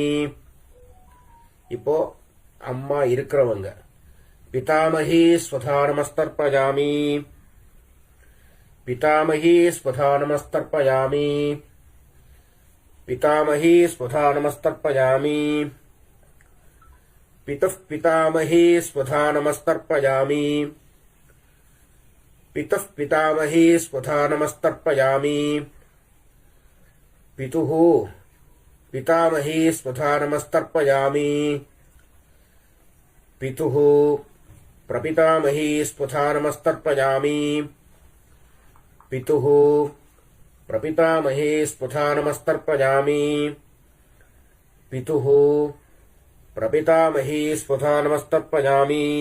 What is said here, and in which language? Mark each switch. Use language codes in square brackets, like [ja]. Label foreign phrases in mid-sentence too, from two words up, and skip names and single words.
[ta] இப்போ அம்மா இருக்கிறவங்க [sa] पितामही स्वधानमस्तर्पयामि, पितामही स्वधानमस्तर्पयामि, पितामही स्वधानमस्तर्पयामि. पितुः पितामही स्वधानमस्तर्पयामि, पितुः पितामही स्वधानमस्तर्पयामि. पितुः पितामही स्वधानमस्तर्पयामि, पितुः प्रपितामही स्वधानमस्तर्पयामि, पितुः प्रपितामही स्वधानमस्तर्पयामि, पितुः प्रपितामही स्वधानमस्तर्पयामि.